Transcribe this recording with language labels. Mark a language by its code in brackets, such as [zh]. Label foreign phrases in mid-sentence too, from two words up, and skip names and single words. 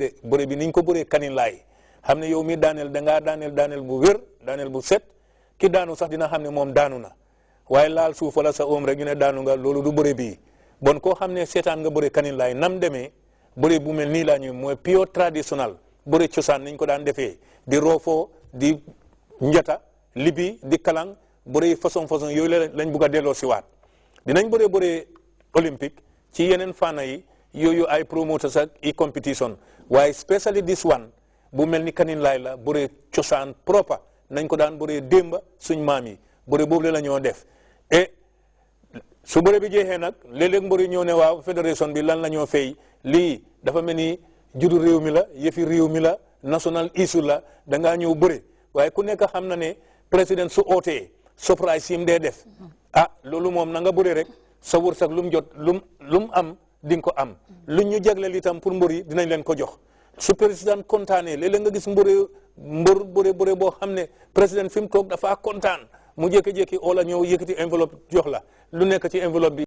[wo] de bëre bi niñ ko bëree Kanilaay xam ne yow mi daaneel dangaa daaneel bu wér daaneel bu set ki daanu sax dina xam ne moom daanu na waaye laal suuf wala sa rek ñu ne daanu nga loolu du bëre bii bon koo xam ne seetaan nga bëre Kanilaay nam demee bëre bu mel nii laa ñu mooy [fr] pure traditionnel [wo] bëre cosaan niñ ko daan defee di roofoo di njata libi di kalang bëre façon yooyu lañ bugg a delloo si waat dinañ bëre olympique ci yeneen fànn yi yooyu ay promoters ak i competition waaye [en] especially this one [wo] bu mel ni Kanilaay la bëre cosaan propre nañ ko daan bëre démba suñ maam yi bëre boobu la ñoo def et su bëre bi jeexee nag léeg-léeg mbëri ñëw ne waaw fédération bi lan la ñoo fay lii dafa mel ni juddu réew mi la yëfi réew mi la [en] national issue [wo] la da ngaa ñëw bëre waaye ku nekk xam na ne président su ootee surprise yi mu dee def loolu moom na nga bëre rek sa wërsëg lu mu jot lu mu am di nga ko am lu ñu jagleel itam pour mbër yi dinañ leen ko jox su président kontaanee léeg-léeg nga gis mbëri mbër bëre boo xam ne président fi mu toog dafa kontaan mu jékki-jékki oola ñëw yëkkati enveloppe jox la lu nekk ci enveloppe bi